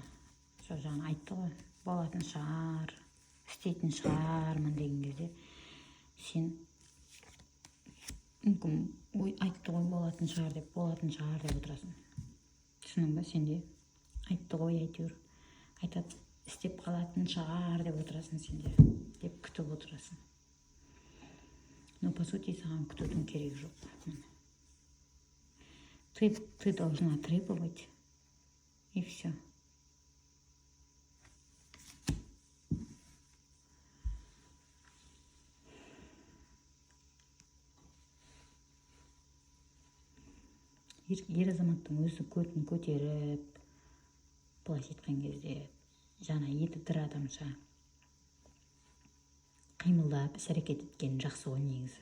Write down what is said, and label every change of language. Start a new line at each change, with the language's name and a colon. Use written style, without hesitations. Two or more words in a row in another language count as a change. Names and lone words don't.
Kazakh: Сол жаңа айтты ғой, болатын шығар, істейтін шығармын деген кезде сен мүмкін айтты ғой болатын шығар деп отырасың. Түсінің ба, сенде айтты ғой, әйтеуір айтады, істеп қалатын шығар деп отырасың сенде, деп күтіп отырасың.
Russian: Но по сути
Kazakh: саған күтудің керек жоқ.
Russian: Ты должна требовать, и все.
Kazakh: Ер азаматтың өзі көтін көтеріп, былайша айтқан кезде жаңа еті тірі адамша қимылдап іс-әрекет еткен жақсы ғой негізі.